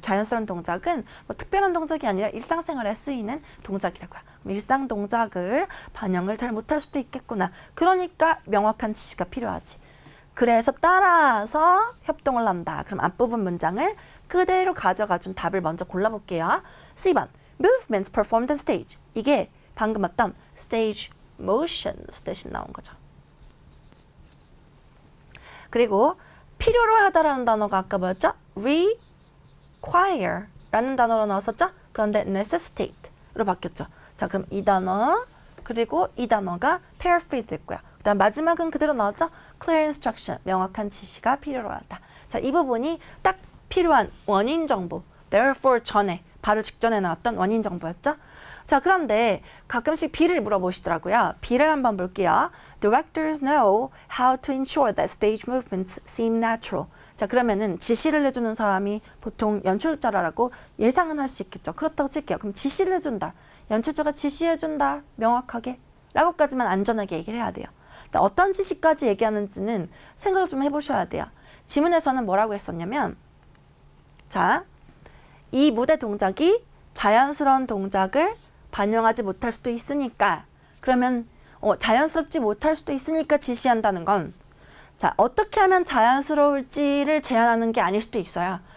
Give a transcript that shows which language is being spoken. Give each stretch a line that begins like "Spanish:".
Korean: 자연스러운 동작은 뭐 특별한 동작이 아니라 일상생활에 쓰이는 동작이라고요. 일상 동작을 반영을 잘 못할 수도 있겠구나. 그러니까 명확한 지시가 필요하지. 그래서 따라서 협동을 한다. 그럼 앞부분 문장을 그대로 가져가준 답을 먼저 골라볼게요.
English: C번, movements performed on stage.
Korean: 이게 방금 봤던 stage motions 대신 나온 거죠. 그리고 필요로 하다라는 단어가 아까 뭐였죠? require 라는 단어로 나왔었죠? 그런데 necessitate로 바뀌었죠. 자, 그럼 이 단어 그리고 이 단어가 paraphrase 됐고요. 그다음 마지막은 그대로 나왔죠?
English: clear instruction,
Korean: 명확한 지시가 필요로 하다. 자, 이 부분이 딱 필요한 원인 정보, therefore 전에, 바로 직전에 나왔던 원인 정보였죠? 자, 그런데 가끔씩 B를 물어보시더라고요. B를 한번 볼게요.
English: Directors know how to ensure that stage movements seem natural.
Korean: 자, 그러면은 지시를 해주는 사람이 보통 연출자라고 예상은 할 수 있겠죠. 그렇다고 칠게요. 그럼 지시를 해준다. 연출자가 지시해준다. 명확하게. 라고까지만 안전하게 얘기를 해야 돼요. 어떤 지시까지 얘기하는지는 생각을 좀 해보셔야 돼요. 지문에서는 뭐라고 했었냐면 자, 이 무대 동작이 자연스러운 동작을 반영하지 못할 수도 있으니까 그러면 자연스럽지 못할 수도 있으니까 지시한다는 건 자, 어떻게 하면 자연스러울지를 제안하는 게 아닐 수도 있어요.